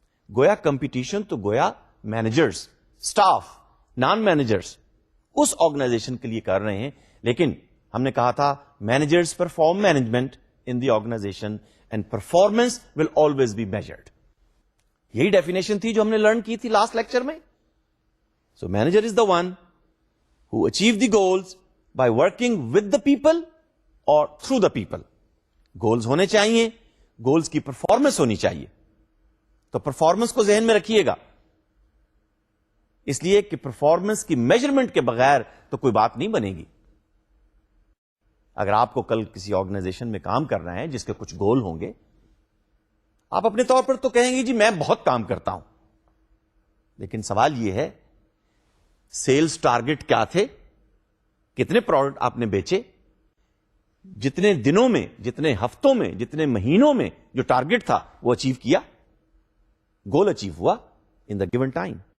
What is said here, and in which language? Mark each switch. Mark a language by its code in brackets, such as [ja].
[ur] گویا کمپٹیشن تو گویا مینیجرز، سٹاف، نان مینیجرز اس آرگنائزیشن کے لیے کر رہے ہیں. لیکن ہم نے کہا تھا [en] Managers perform management in the organisation and performance will always be measured. [ur] یہی ڈیفینیشن تھی جو ہم نے لرن کی تھی لاسٹ لیکچر میں. [en] so manager is the one who achieve the goals by working with the people [ur] اور [en] Through the people. [ur] گولز ہونے چاہیے، گولز کی پرفارمنس ہونی چاہیے. تو پرفارمنس کو ذہن میں رکھیے گا، اس لیے کہ پرفارمنس کی میجرمنٹ کے بغیر تو کوئی بات نہیں بنے گی. اگر آپ کو کل کسی آرگنائزیشن میں کام کرنا ہے جس کے کچھ گول ہوں گے، آپ اپنے طور پر تو کہیں گے جی میں بہت کام کرتا ہوں، لیکن سوال یہ ہے سیلز ٹارگٹ کیا تھے، کتنے پروڈکٹ آپ نے بیچے، جتنے دنوں میں، جتنے ہفتوں میں، جتنے مہینوں میں جو ٹارگٹ تھا وہ اچیو کیا، گول اچیو ہوا [en] In the given time.